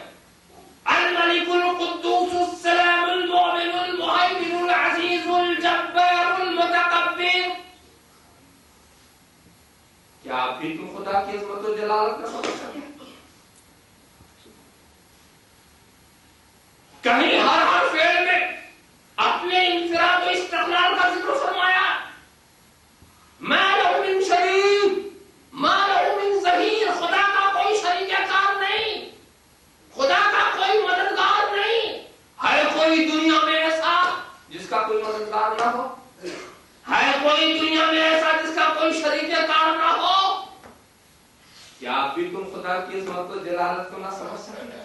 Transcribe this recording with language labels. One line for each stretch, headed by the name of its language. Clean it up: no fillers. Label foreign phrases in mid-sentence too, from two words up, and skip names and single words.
Arabic: الملک القدوس السلام المؤمن المہیمن العزیز الجبار المتکبر۔
Urdu: کیا آپ بھی تم خدا کی عظمت و جلالت نہ سمجھ سکتے؟ کہیں ہر فعل میں اپنے انفراد و استقلال کا ذکر فرمایا۔
Arabic: ما لہ من شریک، ما لہ من ظہیر،
Urdu: خدا کا کوئی شریک کار نہیں، خدا کا کوئی مددگار نہیں۔ ہے کوئی دنیا میں ایسا جس کا کوئی مددگار نہ ہو؟ ہے کوئی دنیا میں ایسا جس کا کوئی شریک کار نہ ہو؟ کیا آپ بھی تم خدا کی عظمت و جلالت کو نہ سمجھ سکتے؟